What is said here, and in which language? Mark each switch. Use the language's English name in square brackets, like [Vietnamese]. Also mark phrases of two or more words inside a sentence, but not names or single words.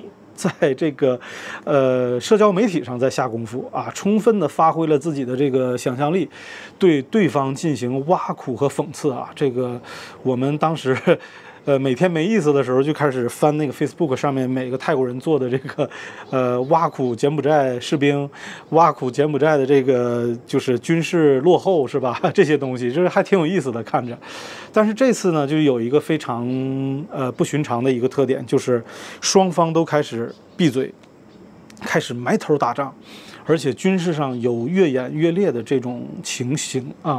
[Chinese] 在這個社交媒體上在下功夫啊，充分的發揮了自己的這個想象力，對對方進行挖苦和諷刺啊。這個我們當時每天沒意思的時候就開始翻那個 Facebook 上面每個泰國人做的這個挖苦柬埔寨士兵，挖苦柬埔寨的這個就是軍事落後是吧？這些東西就是還挺有意思的看着。但是這次呢，就有一個非常不尋常的一個特點，就是雙方都開始閉嘴，開始埋頭打仗，而且軍事上有越演越烈的這種情形啊。